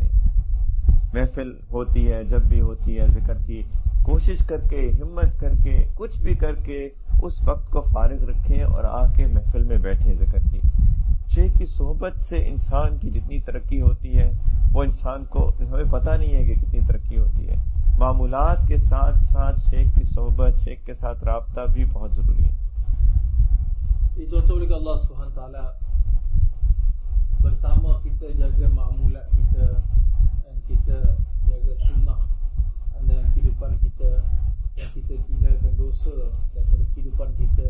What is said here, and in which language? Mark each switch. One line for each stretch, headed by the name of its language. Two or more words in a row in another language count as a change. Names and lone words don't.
Urdu: محفل ہوتی ہے، جب بھی ہوتی ہے ذکر کی، کوشش کر کے، ہمت کر کے، کچھ بھی کر کے اس وقت کو فارغ رکھیں اور آ کے محفل میں بیٹھیں ذکر کی. شیخ کی صحبت سے انسان کی جتنی ترقی ہوتی ہے وہ انسان کو ہمیں پتہ نہیں ہے کہ کتنی ترقی ہوتی ہے. معمولات کے ساتھ ساتھ شیخ کی صحبت، شیخ کے ساتھ رابطہ بھی بہت ضروری ہے.
Malay: Itu oleh Allah SWT bersama kita jaga ma'amulat kita dan kita jaga sunnah dalam kehidupan kita, dan kita tinggalkan dosa daripada kehidupan kita.